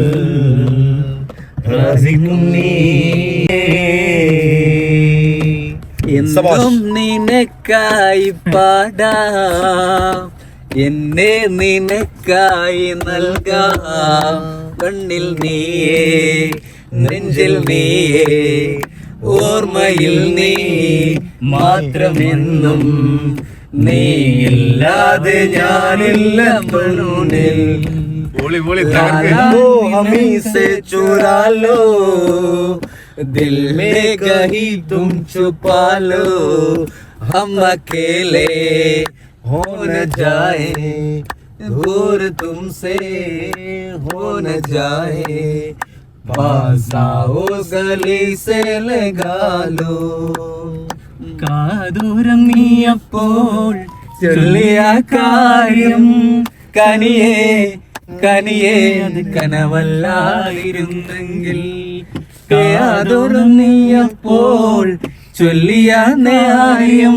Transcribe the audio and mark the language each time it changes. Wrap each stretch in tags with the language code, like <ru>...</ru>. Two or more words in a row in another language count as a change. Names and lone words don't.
<ml>റസിക്കും നീ എന്നും നിനക്കായി പാടാം, എന്നെ നിനക്കായി നൽകാം. കണ്ണിൽ നീയേ നെഞ്ചിൽ നീയേ ഓർമ്മയിൽ നീ മാത്രമെന്നും. നീയില്ലാതെ ഞാനില്ല മുന്നിൽ.</ml> <hi>हमी से चुरा लो दिल में कहीं तुम छुपा लो हम अकेले हो न जाए दूर तुमसे हो न जाए पास आओ गली से लगा लो</hi> <ml>കാതൂരം നീയപ്പോൾ ചൊല്ലിയ കാര്യം കനിയേ കനിയേ അത് കനവല്ലായിരുന്നെങ്കിൽ കാതൂരം നീയപ്പോൾ ചൊല്ലിയ ന്യായം</ml>